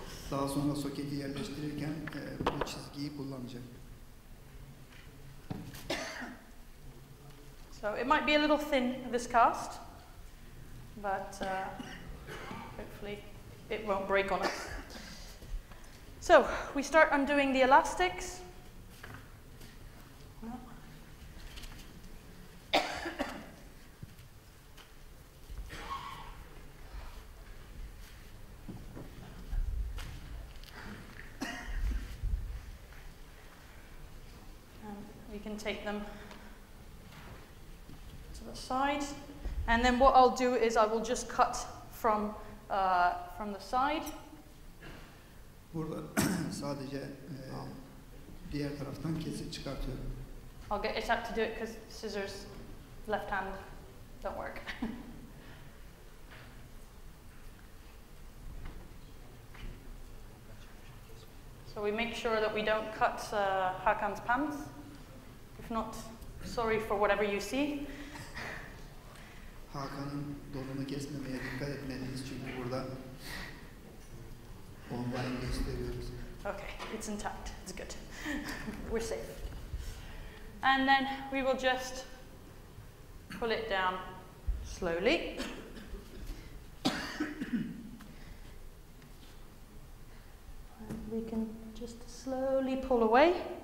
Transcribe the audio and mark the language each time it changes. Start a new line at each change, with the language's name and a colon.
Turkish: Daha sonra soketi yerleştirirken bu çizgiyi kullanacak.
English: So it might be a little thin, this cast, but hopefully it won't break on us. So we start undoing the elastics. No. We can take them to the side, and then what I'll do is I will just cut from the side.
Turkish: Burada sadece diğer taraftan kesip çıkartıyorum.
English: I'll get Ishak to do it because scissors, left hand, don't work. So we make sure that we don't cut Hakan's pants. If not, sorry for whatever you see.
Turkish: Hakan'ın donunu kesmemeye dikkat etmeliyiz çünkü burada online gösteriyoruz.
English: Okay, it's intact. It's good. We're safe. And then we will just pull it down slowly. And we can just slowly pull away.